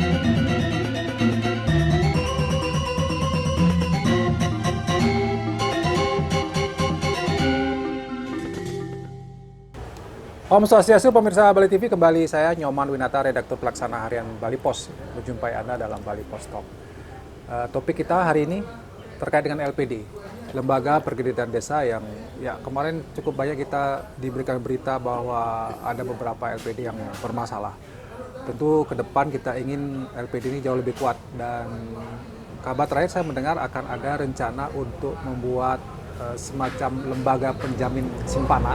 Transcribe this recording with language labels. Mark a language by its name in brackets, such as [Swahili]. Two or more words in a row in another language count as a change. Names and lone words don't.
[Balinese] Om Swastiastu, [Indonesian] pemirsa Bali TV, kembali saya Nyoman Winata, redaktur pelaksana harian Bali Pos, menjumpai Anda dalam Bali Pos Talk. Topik kita hari ini terkait dengan LPD, Lembaga Pergeditan Desa, yang kemarin cukup banyak kita diberikan berita bahwa ada beberapa LPD yang bermasalah. Tentu ke depan kita ingin LPD ini jauh lebih kuat, dan kabar terakhir saya mendengar akan ada rencana untuk membuat semacam lembaga penjamin simpanan.